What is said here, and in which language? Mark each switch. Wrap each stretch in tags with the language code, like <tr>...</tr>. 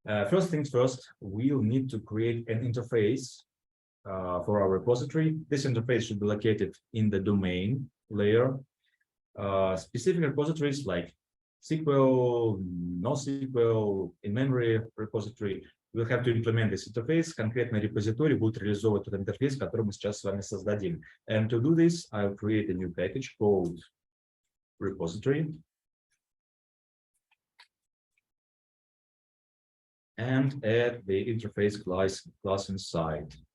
<en>First things first, we'll need to create an interface for our repository. This interface should be located in the domain layer. Specific repositories like SQL, NoSQL, in-memory repository, we'll have to implement this interface.</en> <ru>Конкретный репозиторий будет реализовывать этот интерфейс, который мы сейчас с вами создадим.</ru> <en>And to do this, I'll create a new package called repository. and add the interface class inside.</en>